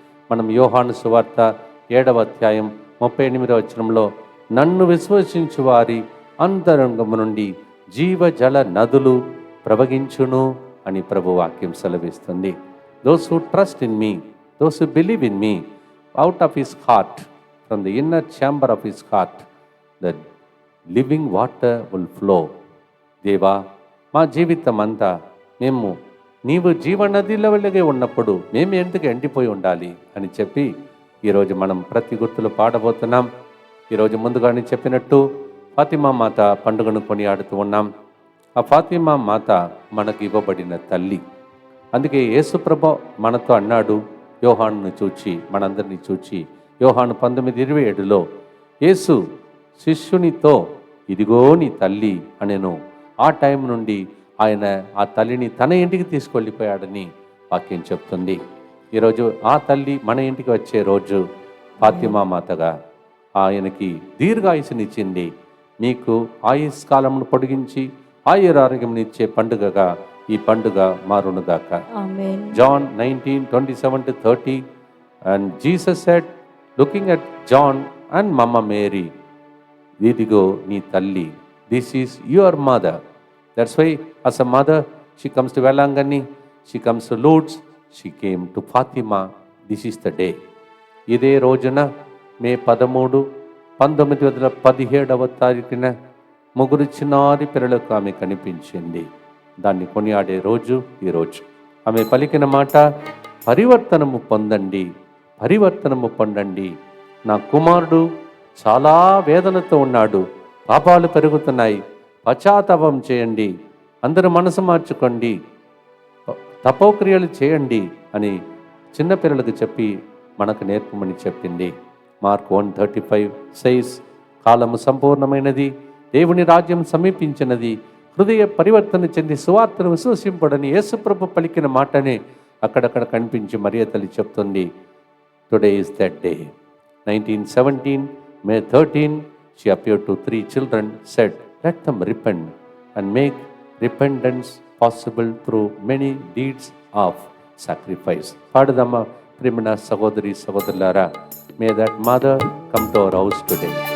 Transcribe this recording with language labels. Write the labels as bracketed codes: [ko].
[te] మనం యోహాను సువార్త 7వ అధ్యాయం 38వ వచనంలో నన్ను విశ్వసించు వారి అంతరంగము నుండి జీవజల నదులు ప్రవహించును అని ప్రభు వాక్యం సెలవిస్తుంది. [en] Those who trust in me, those who believe in me, out of his heart, from the inner chamber of his heart, the living water will flow. [te] దేవా, మా జీవితం అంతా మేము నీవు జీవనదిలో వెళ్ళగే ఉన్నప్పుడు మేము ఎందుకు ఎండిపోయి ఉండాలి అని చెప్పి ఈరోజు మనం ప్రతి గుర్తులు పాడబోతున్నాం. ఈరోజు ముందుగానే చెప్పినట్టు ఫాతిమా మాత పండుగను కొనియాడుతూ ఉన్నాం. ఆ ఫాతిమా మాత మనకు ఇవ్వబడిన తల్లి. అందుకే యేసుప్రభు మనతో అన్నాడు, యోహానును చూచి, మనందరినీ చూచి, యోహాను 19:27లో యేసు శిష్యునితో ఇదిగో నీ తల్లి అనెను. ఆ టైం నుండి ఆయన ఆ తల్లిని తన ఇంటికి తీసుకెళ్ళిపోయాడని వాక్యం చెప్తుంది. ఈరోజు ఆ తల్లి మన ఇంటికి వచ్చే రోజు ఫాతిమా మాతగా ఆయనకి దీర్ఘాయుసునిచ్చింది. మీకు ఆయుష్కాలమును పొడిగించి ఆయురారోగ్యంనిచ్చే పండుగగా ఈ పండుగ మారునుగాక. [en] John 19:27-30 and Jesus said, looking at John and Mama Mary, [te] ఇదిగో నీ తల్లి, [en] this is your mother. That's why as a mother she comes to Velangani, she comes to Lourdes, she came to Fatima. This is the day. [te] ఇదే రోజున మే 13, 1917 ముగ్గురు చిన్నారి పిల్లలకు ఆమె కనిపించింది. దాన్ని కొనియాడే రోజు ఈరోజు. ఆమె పలికిన మాట, పరివర్తనము పొందండి, పరివర్తనము పొందండి. నా కుమారుడు చాలా వేదనతో ఉన్నాడు, పాపాలు పెరుగుతున్నాయి, పశ్చాత్తాపం చేయండి, అందరూ మనసు మార్చుకోండి, తపోక్రియలు చేయండి అని చిన్నపిల్లలకు చెప్పి మనకు నేర్పమని చెప్పింది. మార్క్ 1:35 says, కాలము సంపూర్ణమైనది, దేవుని రాజ్యం సమీపించినది, హృదయ పరివర్తన చెంది సువార్తను విశ్వసింపడని యేసుప్రభు పలికిన మాటనే అక్కడక్కడ కనిపించి మరియ తల్లి చెప్తుంది. [en] Today is that day. 1917 May 13 she appeared to 3 children, said, let them repent and make repentance possible through many deeds of sacrifice. [te] పాడదమ్మా ప్రియమైన సహోదరి సహోదరులారా. [en] May that mother come to our house today.